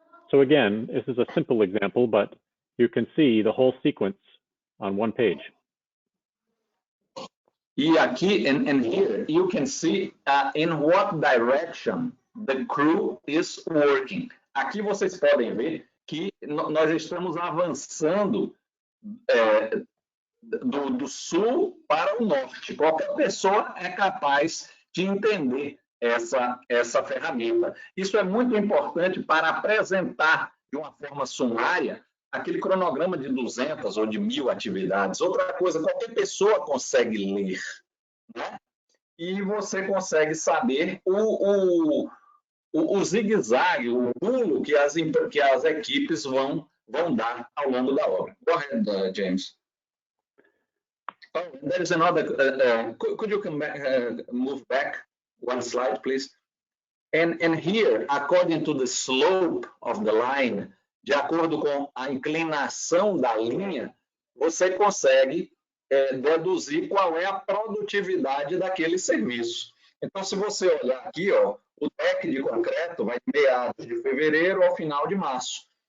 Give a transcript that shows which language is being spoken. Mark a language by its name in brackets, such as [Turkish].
[English] So again, this is a simple example, but you can see the whole sequence on one page. [Portuguese] E aqui, [English] and here, you can see in what direction the crew is working. [Portuguese] Aqui vocês podem ver que nós estamos avançando do sul para o norte. Qualquer pessoa é capaz de entender essa ferramenta. Isso é muito importante para apresentar de uma forma sumária aquele cronograma de 200 ou de 1000 atividades. Outra coisa, qualquer pessoa consegue ler, né? E você consegue saber o zigue-zague, o pulo que as equipes vão dar ao longo da obra. [English] Go ahead, James. Oh, there is another. Could you move back one slide, please? And here, according to the slope of the line, [Portuguese] de acordo com a inclinação da linha, você consegue deduzir qual é a produtividade daquele serviço. Então, se você olhar aqui, ó, o deck de concreto vai de meados de fevereiro ao final de março.